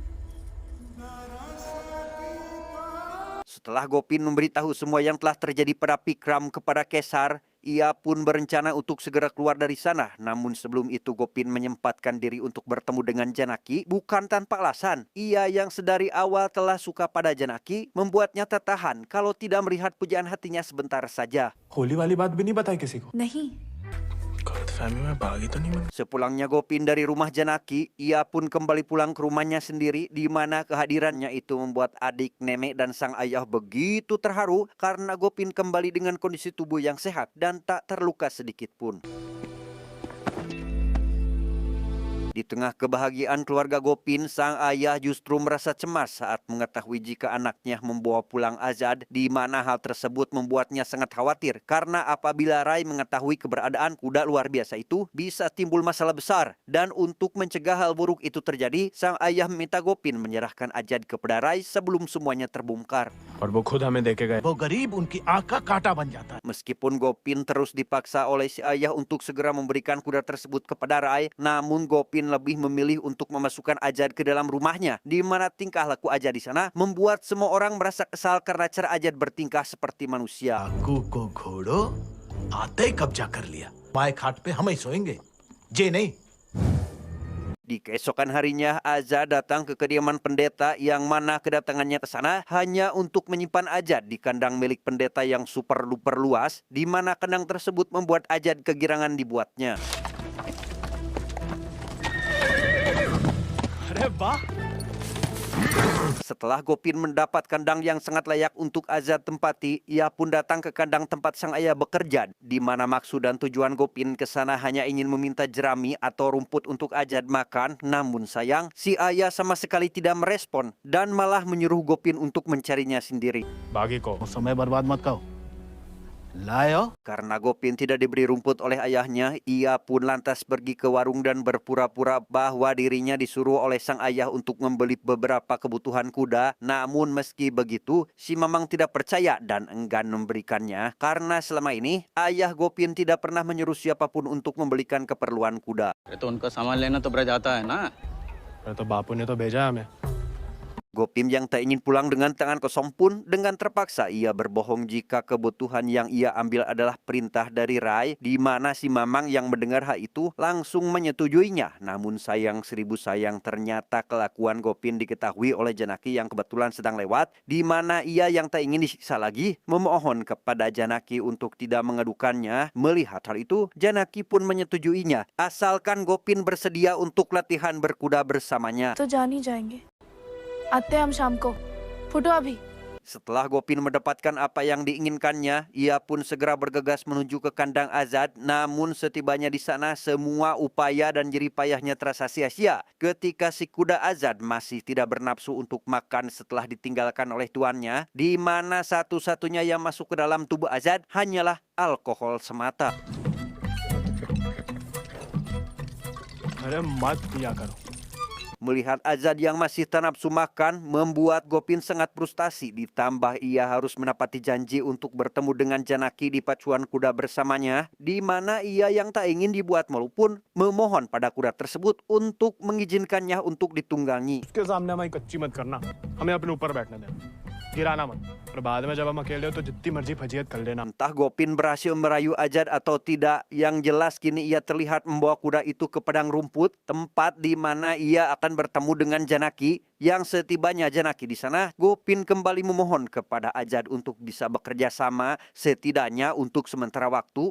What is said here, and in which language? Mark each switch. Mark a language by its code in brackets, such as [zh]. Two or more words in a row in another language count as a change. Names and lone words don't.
[id] Setelah Gopin memberitahu semua yang telah terjadi pada Pikram kepada Kesar, ia pun berencana untuk segera keluar dari sana. Namun sebelum itu Gopin menyempatkan diri untuk bertemu dengan Janaki, bukan tanpa alasan. Ia yang sedari awal telah suka pada Janaki membuatnya tertahan kalau tidak melihat pujaan hatinya sebentar saja. [hi] होली वाली बात भी नहीं बताई किसी को नहीं। गलतफहमी में बागी तो नहीं बन [id] Sepulangnya Gopin dari rumah Janaki, ia pun kembali pulang ke rumahnya sendiri, di mana kehadirannya itu membuat adik, nenek, dan sang ayah begitu terharu karena Gopin kembali dengan kondisi tubuh yang sehat dan tak terluka sedikit pun. Di tengah kebahagiaan keluarga Gopin, sang ayah justru merasa cemas saat mengetahui jika anaknya membawa pulang Azad, di mana hal tersebut membuatnya sangat khawatir karena apabila Rai mengetahui keberadaan kuda luar biasa itu bisa timbul masalah besar. Dan untuk mencegah hal buruk itu terjadi, sang ayah meminta Gopin menyerahkan Azad kepada Rai sebelum semuanya terbongkar. [hi] और वो खुद हमें देके गए वो गरीब उनकी आंख का कांटा बन जाता है। [id] Meskipun Gopin terus dipaksa oleh si ayah untuk segera memberikan kuda tersebut kepada Rai, namun Gopin lebih memilih untuk memasukkan Azad ke dalam rumahnya, di mana tingkah laku Azad di sana membuat semua orang merasa kesal karena cara Azad bertingkah seperti manusia. [hi] डाकू को घोड़ो आते ही कब्जा कर लिया। माए खाट पे हम ही सोएंगे, जे नहीं। [id] Di keesokan harinya, Azad datang ke kediaman pendeta, yang mana kedatangannya ke sana hanya untuk menyimpan Azad di kandang milik pendeta yang [en] super duper [id] luas, di mana kandang tersebut membuat Azad kegirangan dibuatnya. [hi] अरे वाह [id] Setelah Gopin mendapat kandang yang sangat layak untuk Azad tempati, ia pun datang ke kandang tempat sang ayah bekerja, di mana maksud dan tujuan Gopin ke sana hanya ingin meminta jerami atau rumput untuk Azad makan. Namun sayang, si ayah sama sekali tidak merespon dan malah menyuruh Gopin untuk mencarinya sendiri. [hi] बागी को समय बर्बाद मत करो लायो [id] Karena Gopin tidak diberi rumput oleh ayahnya, ia pun lantas pergi ke warung dan berpura-pura bahwa dirinya disuruh oleh sang ayah untuk membeli beberapa kebutuhan kuda. Namun meski begitu, si Mamang tidak percaya dan enggan memberikannya karena selama ini ayah Gopin tidak pernah menyuruh siapapun untuk membelikan keperluan kuda. [hi] तो उनका सामान लेना तो ब्रज आता है ना। अरे तो बापू ने तो भेजा हमें। [id] Gopin yang tak ingin pulang dengan tangan kosong pun dengan terpaksa ia berbohong jika kebutuhan yang ia ambil adalah perintah dari Rai, di mana si Mamang yang mendengar hal itu langsung menyetujuinya. Namun sayang seribu sayang, ternyata kelakuan Gopin diketahui oleh Janaki yang kebetulan sedang lewat, di mana ia yang tak ingin disiksa lagi memohon kepada Janaki untuk tidak mengadukannya. Melihat hal itu, Janaki pun menyetujuinya asalkan Gopin bersedia untuk latihan berkuda bersamanya. [hi] तो जान ही जाएंगे आते हैं हम शाम को फुटो अभी [id] Setelah Gopin mendapatkan apa yang diinginkannya, ia pun segera bergegas menuju ke kandang Azad. Namun setibanya di sana, semua upaya dan jerih payahnya terasa sia-sia ketika si kuda Azad masih tidak bernafsu untuk makan setelah ditinggalkan oleh tuannya, di mana satu-satunya yang masuk ke dalam tubuh Azad hanyalah alkohol semata. [hi] अरे मत पिया करो। [id] Melihat Azad yang masih tak nafsu makan membuat Gopin sangat frustasi, ditambah ia harus menepati janji untuk bertemu dengan Janaki di pacuan kuda bersamanya, di mana ia yang tak ingin dibuat malu pun memohon pada kuda tersebut untuk mengizinkannya untuk ditunggangi. [hi] उसके सामने हमारी कच्ची मत करना, हमें अपने ऊपर बैठने दे, गिराना मत। और बाद में जब हम अकेले हो तो जितनी मर्जी फजीहत कर लेना। [id] Entah Gopin berhasil merayu Azad atau tidak, yang jelas kini ia terlihat membawa kuda itu ke padang rumput, tempat di mana ia akan bertemu dengan Janaki. Yang setibanya Janaki di sana, Gopin kembali memohon kepada Azad untuk bisa bekerja sama setidaknya untuk sementara waktu.